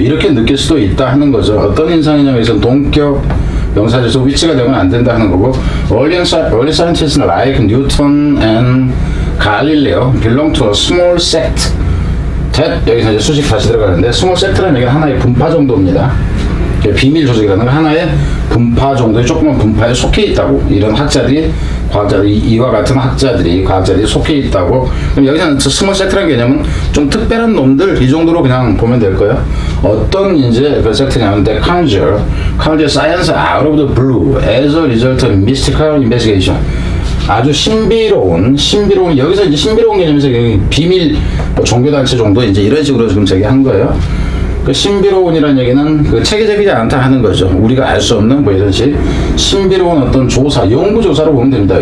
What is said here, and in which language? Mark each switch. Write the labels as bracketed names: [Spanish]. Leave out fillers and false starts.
[Korean] 이렇게 느낄 수도 있다 하는 거죠. 어떤 인상이냐면 여기서 동격 명사에서 위치가 되면 안 된다 하는 거고, [English] early scientists like Newton and Galileo belong to a small sect that, [Korean] 여기서 이제 수식 다시 들어가는데, small sect라는 얘기는 하나의 분파 정도입니다. 비밀 조직이라는 건 하나의 분파 정도의 조그만 분파에 속해 있다고, 이런 학자들이, 과학자들이, 이와 같은 과학자들이 속해 있다고. 그럼 여기서는 스몰 섹트라는 개념은 좀 특별한 놈들, 이 정도로 그냥 보면 될 거예요. 어떤 이제 그 섹트냐면, [English] they conjure science out of the blue as a result of mystical investigation. [Korean] 아주 신비로운, 여기서 이제 신비로운 개념에서 비밀 종교단체 정도, 이제 이런 식으로 지금 제기한 거예요. 그 신비로운이라는 얘기는 그 체계적이지 않다 하는 거죠. 우리가 알 수 없는 뭐 이런 식 신비로운 어떤 조사, 연구조사로 보면 됩니다.